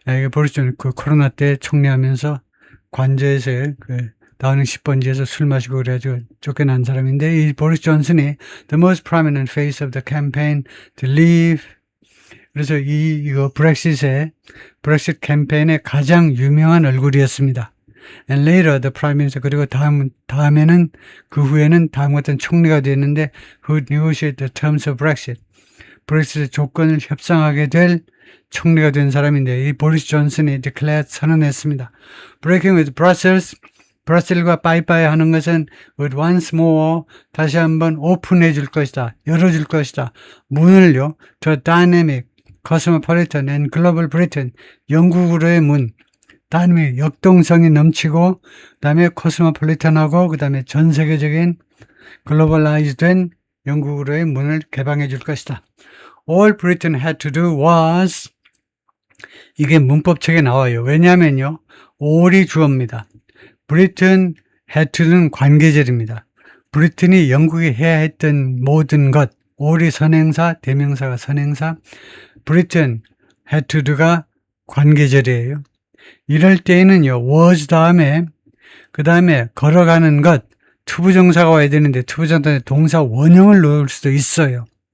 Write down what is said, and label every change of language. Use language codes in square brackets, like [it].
[ko] 보리스 존슨, 코로나 때 총리하면서 관저에서, 다우닝 10번지에서 술 마시고 그래가지고 쫓겨난 사람인데, 이 보리스 존슨이 [en] the most prominent face of the campaign to leave. [ko] 그래서 이거 브렉시트 캠페인의 가장 유명한 얼굴이었습니다. [en] And later the prime minister, [ko] 그리고 다음에는 그 후에는 다음과 같은 총리가 되었는데 [en] who negotiated the terms of Brexit. [ko] 브렉시트 조건을 협상하게 될 총리가 된 사람인데 이 보리스 존슨이 declared 선언했습니다. [en] Breaking with Brussels, [ko] 브라셀과 빠이빠이 하는 것은 [en] with once more [ko] 다시 한번 오픈해 줄 것이다. 열어줄 것이다. 문을요. [en] to dynamic, cosmopolitan and global Britain, [ko] 영국으로의 문. 다음에 역동성이 넘치고 그다음에 코스모폴리탄하고 그다음에 전 세계적인 글로벌라이즈된 영국으로의 문을 개방해 줄 것이다. [en] All Britain had to do was [ko] 이게 문법책에 나와요. 왜냐하면요. all이 주어입니다. Britain had to는 관계절입니다. 브리튼이 영국이 해야 했던 모든 것, all이 선행사, 대명사가 선행사, Britain had to가 관계절이에요. 이럴 때에는요. was 다음에 그 다음에 걸어가는 것, 투부정사가 와야 되는데 투부정사에 동사 원형을 넣을 수도 있어요.